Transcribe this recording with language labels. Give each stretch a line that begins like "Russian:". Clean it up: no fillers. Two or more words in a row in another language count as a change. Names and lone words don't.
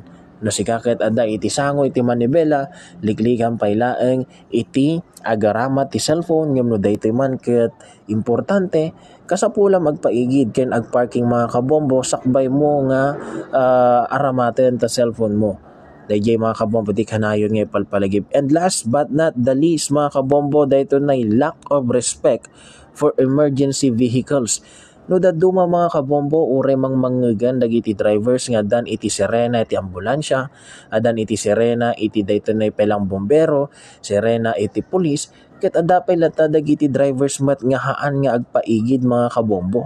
Iloko: No sikaket ada iti sango iti manibela, liklikan paylaeng iti agaramat ti cellphone ngem no daytoy man ket importante kasapula magpaigid ken agparking mga kabombo sakbay mo nga aramaten ta cellphone mo. Dayjay mga kabombo ti kanayon nga palpalagip.
English: And last but not the least
Iloko: mga kabombo, dayto nay
English: lack of respect for emergency vehicles.
Iloko: No daduma mga kabombo ure mang mangegan dagiti drivers nga dan iti sirena iti ambulansya, adan iti sirena iti dayto nay pelang bombero, sirena iti pulis, ket adapay lata dagiti drivers mat nga haan nga agpaigid mga kabombo.